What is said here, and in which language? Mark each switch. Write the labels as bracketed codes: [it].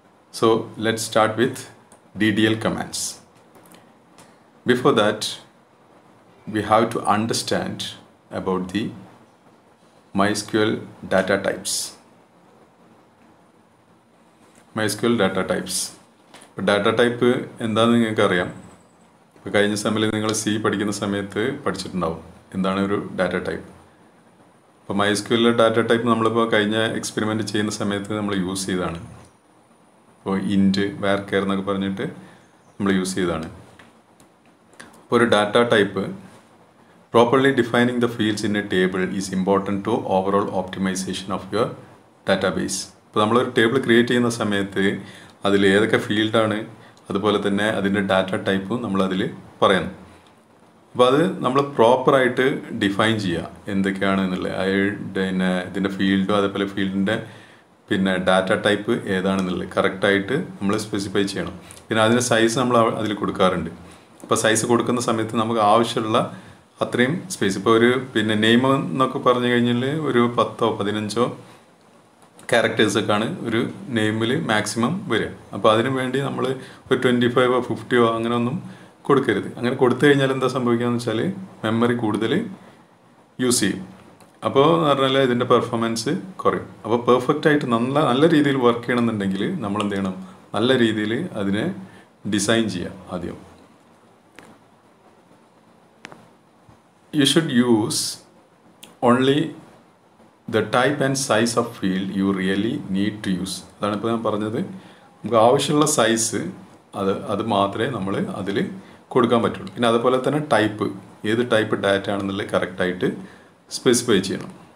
[en] So let's start with DDL commands. Before that, we have to understand about the MySQL data types. MySQL data types. [ml] Data type എന്താണെന്ന് നിങ്ങൾക്ക് അറിയാം. ഇപ്പോൾ കഴിഞ്ഞ സെമ്മിൽ നിങ്ങൾ C പഠിക്കുന്ന സമയത്ത് പഠിച്ചിട്ടുണ്ടാവും എന്താണ് ഒരു ഡാറ്റ ടൈപ്പ്. അപ്പോൾ MySQL ഡാറ്റ ടൈപ്പ് നമ്മളിപ്പോൾ കഴിഞ്ഞ എക്സ്പെരിമെൻറ്റ് ചെയ്യുന്ന സമയത്ത് നമ്മൾ യൂസ് ചെയ്തതാണ്. ഇപ്പോൾ ഇൻറ്റ് വാർകെയർ എന്നൊക്കെ പറഞ്ഞിട്ട് നമ്മൾ യൂസ് ചെയ്തതാണ്. അപ്പോൾ ഒരു data type [en] properly defining the fields in a table is important to overall optimization of your database. [ml] ഇപ്പോൾ നമ്മളൊരു ടേബിൾ ക്രിയേറ്റ് ചെയ്യുന്ന സമയത്ത് അതിൽ ഏതൊക്കെ ഫീൽഡാണ്, അതുപോലെ തന്നെ അതിൻ്റെ ഡാറ്റ ടൈപ്പും നമ്മളതിൽ പറയുന്നു. അപ്പോൾ അത് നമ്മൾ പ്രോപ്പറായിട്ട് ഡിഫൈൻ ചെയ്യുക എന്തൊക്കെയാണ് എന്നുള്ളത്. പിന്നെ ഇതിൻ്റെ ഫീൽഡും അതേപോലെ ഫീൽഡിൻ്റെ പിന്നെ ഡാറ്റ ടൈപ്പ് ഏതാണെന്നുള്ളത് കറക്റ്റായിട്ട് നമ്മൾ സ്പെസിഫൈ ചെയ്യണം. പിന്നെ അതിൻ്റെ സൈസ് നമ്മൾ അതിൽ കൊടുക്കാറുണ്ട്. അപ്പോൾ സൈസ് കൊടുക്കുന്ന സമയത്ത് നമുക്ക് ആവശ്യമുള്ള അത്രയും സ്പേസ്, ഇപ്പോൾ ഒരു പിന്നെ നെയിം എന്നൊക്കെ പറഞ്ഞു കഴിഞ്ഞാൽ ഒരു 10 or 15 ക്യാരക്ടേഴ്സൊക്കെയാണ് ഒരു നെയിമിൽ മാക്സിമം വരിക. അപ്പോൾ അതിന് വേണ്ടി നമ്മൾ ഒരു 25 or 50 അങ്ങനെ ഒന്നും കൊടുക്കരുത്. അങ്ങനെ കൊടുത്തു കഴിഞ്ഞാൽ എന്താ സംഭവിക്കുകയെന്ന് വെച്ചാൽ മെമ്മറി കൂടുതൽ യൂസ് ചെയ്യും. അപ്പോൾ എന്ന് പറഞ്ഞാൽ ഇതിൻ്റെ പെർഫോമൻസ് കുറയും. അപ്പോൾ പെർഫെക്റ്റായിട്ട് നല്ല രീതിയിൽ വർക്ക് ചെയ്യണമെന്നുണ്ടെങ്കിൽ നമ്മൾ എന്ത് ചെയ്യണം, നല്ല രീതിയിൽ അതിനെ ഡിസൈൻ ചെയ്യുക ആദ്യം. [en] You should use only the type and size of field you really need to use. [ml] അതാണ് ഇപ്പോൾ ഞാൻ പറഞ്ഞത്. നമുക്ക് ആവശ്യമുള്ള സൈസ് അത് മാത്രമേ നമ്മൾ അതിൽ കൊടുക്കാൻ പറ്റുള്ളൂ. പിന്നെ അതുപോലെ തന്നെ ടൈപ്പ്, ഏത് ടൈപ്പ് ഡാറ്റ ആണെന്നുള്ളത് കറക്റ്റായിട്ട് സ്പെസിഫൈ ചെയ്യണം.